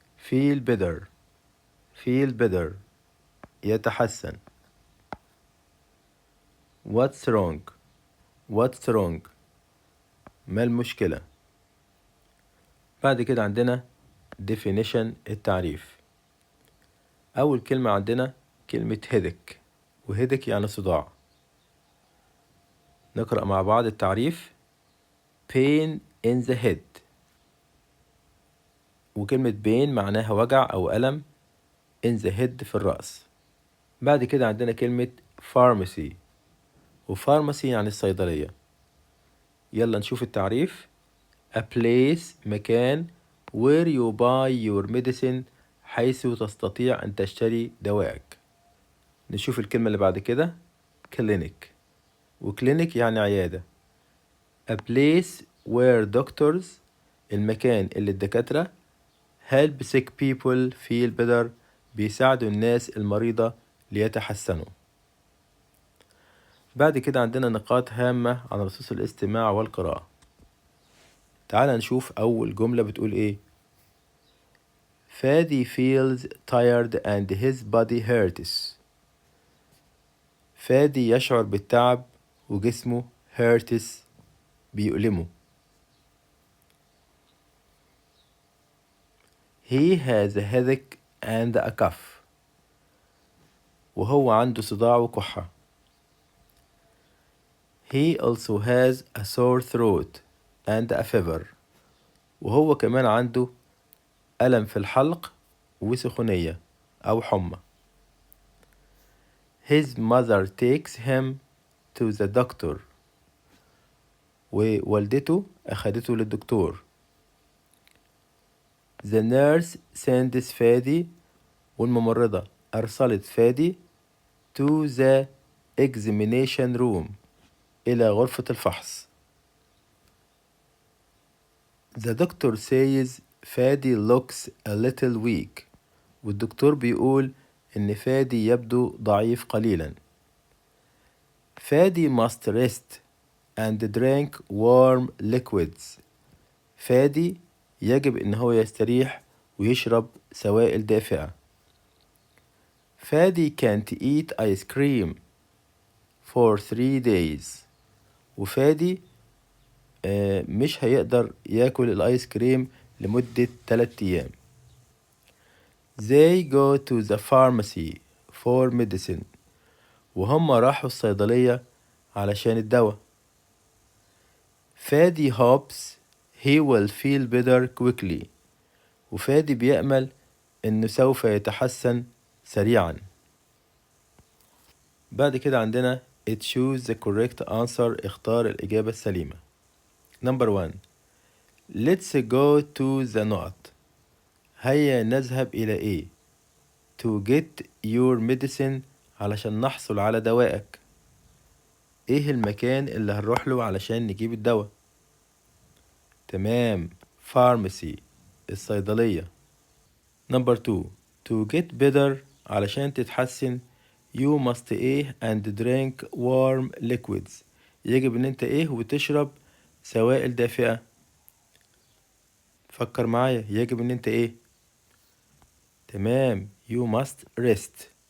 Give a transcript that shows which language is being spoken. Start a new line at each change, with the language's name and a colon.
English: feel better
Arabic: يتحسن.
English: what's wrong
Arabic: ما المشكلة. بعد كده عندنا definition التعريف. أول كلمة عندنا كلمة headache، وheadache يعني صداع. نقرأ مع بعض التعريف.
English: pain in the head،
Arabic: وكلمة pain معناها وجع أو ألم.
English: in the head
Arabic: في الرأس. بعد كده عندنا كلمة pharmacy، وpharmacy يعني الصيدلية. يلا نشوف التعريف.
English: a place
Arabic: مكان
English: where you buy your medicine،
Arabic: حيث تستطيع أن تشتري دوائك. نشوف الكلمة اللي بعد كده clinic، وclinic يعني عيادة.
English: a place where doctors
Arabic: المكان اللي الدكاترة
English: help sick people feel better
Arabic: بيساعدوا الناس المريضة ليتحسنوا. بعد كده عندنا نقاط هامة عن رصاص الاستماع والقراءة. تعال نشوف أول جملة بتقول إيه.
English: فادي feels tired and his body hurts.
Arabic: فادي يشعر بالتعب وجسمه hurts بيؤلمه.
English: He has a headache and a cough.
Arabic: وهو عنده صداع وكحة.
English: He also has a sore throat and a fever.
Arabic: وهو كمان عنده ألم في الحلق وسخونية أو حمى.
English: His mother takes him to the doctor.
Arabic: ووالدته أخدته للدكتور.
English: The nurse sends فادي،
Arabic: والممرضة أرسلت فادي
English: to the examination room،
Arabic: إلى غرفة الفحص.
English: The doctor says فادي looks a little weak.
Arabic: والدكتور بيقول إن فادي يبدو ضعيف قليلا.
English: فادي must rest and drink warm liquids.
Arabic: فادي يجب إن هو يستريح ويشرب سوائل دافئة.
English: فادي can't eat ice cream for 3 days.
Arabic: وفادي مش هيقدر ياكل الايس كريم لمدة 3 أيام.
English: They go to the pharmacy for medicine.
Arabic: وهم راحوا الصيدلية علشان الدواء.
English: فادي hopes he will feel better quickly.
Arabic: وفادي بيأمل إنه سوف يتحسن سريعا. بعد كده عندنا
English: choose the correct answer.
Arabic: اختار الإجابة السليمة.
English: Number 1. Let's go to the north.
Arabic: هيا نذهب إلى إيه؟
English: To get your medicine.
Arabic: علشان نحصل على دوائك. إيه المكان اللي هنروح له علشان نجيب الدواء؟ تمام، pharmacy الصيدلية.
English: Number 2. To get better.
Arabic: علشان تتحسن
English: you must إيه and drink warm liquids.
Arabic: يجب إن أنت إيه وتشرب سوائل دافئة. فكر معايا، يجب إن أنت إيه؟ تمام،
English: you must rest.